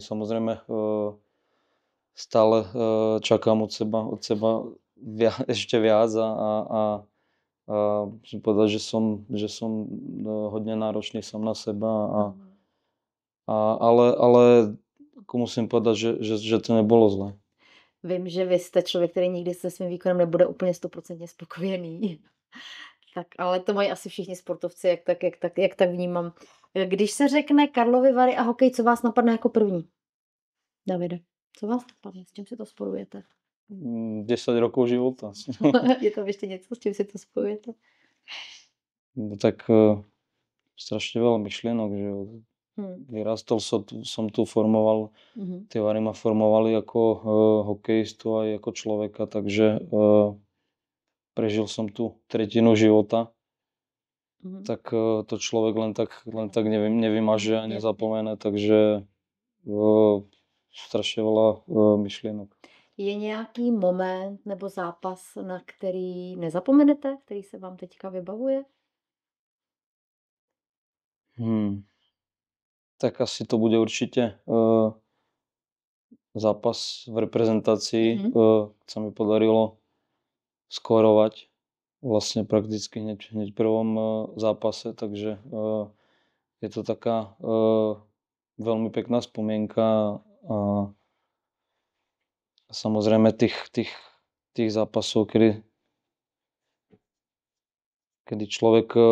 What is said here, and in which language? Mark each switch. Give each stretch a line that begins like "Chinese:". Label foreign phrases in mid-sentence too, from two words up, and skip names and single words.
Slovak: Samozrejme, stále čakám od seba ešte viac a musím povedať, že som hodne náročný sám na seba ale ako musím povedať, že to nebolo zlé.
Czech: Vím, že vy jste člověk, který nikdy se svým výkonem nebude úplně 100% spokojený. Tak, ale to mají asi všichni sportovci, jak tak vnímám. Když se řekne Karlovy Vary a hokej, co vás napadne jako první? Davide, co vás napadne? S čím si to spojujete?
Slovak: 10 rokov života.
Czech: Je tam ještě něco, s čím si to spojujete?
Slovak: No tak strašne veľa myšlienok, že vyrastol som tu, formoval, tie Vary ma formovali ako hokejistu aj ako človeka, takže prežil som tu tretinu života, tak to človek len tak nevymaže a nezapomene, takže strašne veľa myšlienok.
Czech: Je nějaký moment nebo zápas, na který nezapomenete, který se vám teďka vybavuje?
Slovak: Tak asi to bude určite zápas v reprezentácii. Sa mi podarilo skórovať vlastne prakticky hneď v prvom zápase, takže je to taká veľmi pekná spomienka a samozrejme tých zápasov, kedy človek